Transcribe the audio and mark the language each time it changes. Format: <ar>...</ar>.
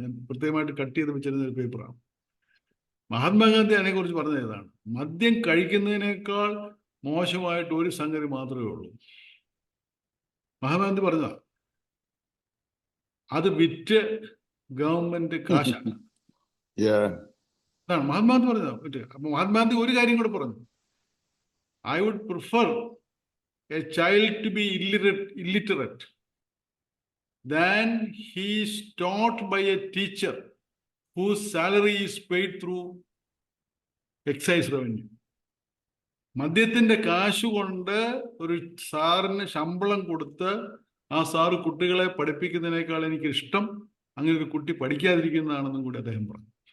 <ml>ഞാൻ പ്രത്യേകമായിട്ട് കട്ട് ചെയ്ത് വെച്ചിരുന്ന ഒരു പേപ്പറാണ്. മഹാത്മാഗാന്ധി അതിനെക്കുറിച്ച് പറഞ്ഞത് ഏതാണ്? മദ്യം കഴിക്കുന്നതിനേക്കാൾ മോശമായിട്ട് ഒരു സംഗതി മാത്രമേ ഉള്ളൂ. മഹാത്മാഗാന്ധി പറഞ്ഞതാ, അത് വിറ്റ് ഗവൺമെന്റ് കാശാണ്. അതാണ് മഹാത്മാഗാന്ധി പറഞ്ഞത്. അപ്പൊ മഹാത്മാഗാന്ധി ഒരു കാര്യം കൂടെ പറഞ്ഞു,</ml> <en>I would prefer a child to be illiterate than he is taught by a teacher whose salary is paid through excise revenue.</en> <ml>മദ്യത്തിന്റെ കാശ് കൊണ്ട് ഒരു സാറിന് ശമ്പളം കൊടുത്ത് ആ സാറ് കുട്ടികളെ പഠിപ്പിക്കുന്നതിനേക്കാൾ എനിക്ക് ഇഷ്ടം അങ്ങനെ ഒരു കുട്ടി പഠിക്കാതിരിക്കുന്നതാണെന്നും കൂടി അദ്ദേഹം പറഞ്ഞു.</ml>